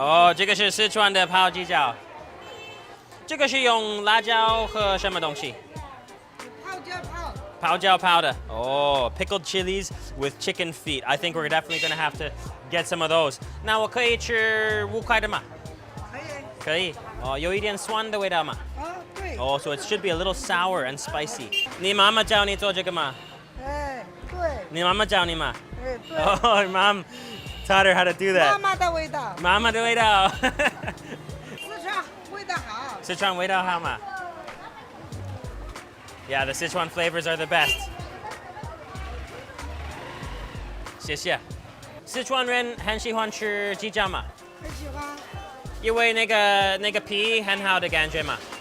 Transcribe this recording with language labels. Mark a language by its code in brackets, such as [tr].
[zh] 哦，这个是四川的泡鸡脚。这个是用辣椒和什么东西？泡椒泡。泡椒泡的。 [en] 哦 ，pickled chilies with chicken feet. I think we're definitely gonna have to get some of those. [zh] 那我可以吃5块的吗？可以。可以。哦，有一点酸的味道吗？对。 [en] 哦， so it should be a little sour and spicy. [zh] 你妈妈教你做这个吗？对。你妈妈教你吗？对。 [en] Oh, mom taught her how to do that. [zh] 妈妈的味道。妈妈的味道。四川味道好。四川味道好吗？ [en] Yeah, the Sichuan flavors are the best. [zh] 谢谢。四川人很喜欢吃鸡脚吗？很喜欢。因为那个皮很好的感觉嘛。